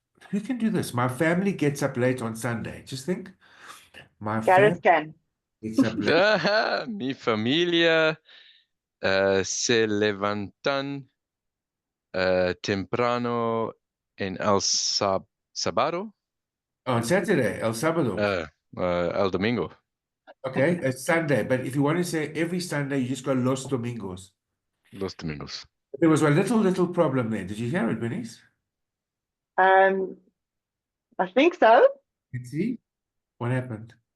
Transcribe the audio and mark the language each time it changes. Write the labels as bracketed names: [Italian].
[English] Who can do this? My family gets up late on Sunday. Just think. My Gareth can. gets up late. [Spanish] Mi familia se levantan temprano en el sábado. [English] On Saturday, [Spanish] El Sábado. El domingo. [English] Okay, it's Sunday. But if you want to say every Sunday, you just go [Spanish] Los Domingos. Los domingos. [English] There was a little problem there. Did you hear it, Bernice? I think so. Let's see. What happened?